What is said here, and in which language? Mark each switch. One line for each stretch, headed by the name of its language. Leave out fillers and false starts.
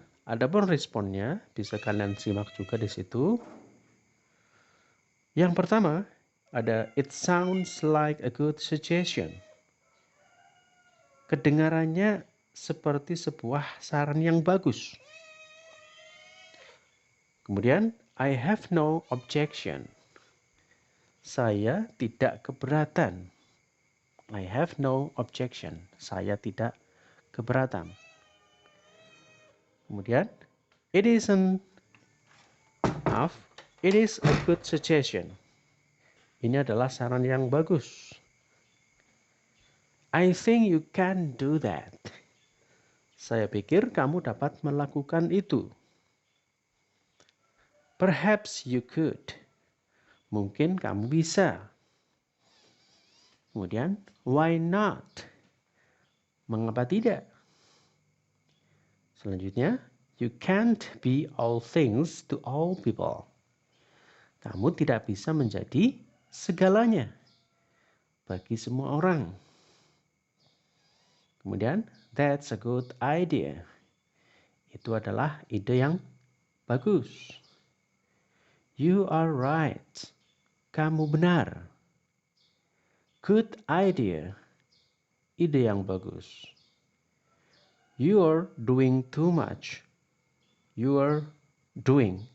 Indonesian: Adapun responnya bisa kalian simak juga di situ. Yang pertama ada
English: it sounds like a good suggestion.
Indonesian: Kedengarannya seperti sebuah saran yang bagus. Kemudian
English: I have no objection.
Indonesian: Saya tidak keberatan.
English: I have no objection.
Indonesian: Saya tidak keberatan. Kemudian
English: it isn't enough. It is a good suggestion.
Indonesian: Ini adalah saran yang bagus.
English: I think you can do that.
Indonesian: Saya pikir kamu dapat melakukan itu.
English: Perhaps you could.
Indonesian: Mungkin kamu bisa. Kemudian,
English: why not?
Indonesian: Mengapa tidak? Selanjutnya,
English: you can't be all things to all people.
Indonesian: Kamu tidak bisa menjadi segalanya bagi semua orang. Kemudian,
English: that's a good idea.
Indonesian: Itu adalah ide yang bagus.
English: You are right.
Indonesian: Kamu benar.
English: Good idea.
Indonesian: Ide yang bagus.
English: You are doing too much. You are doing.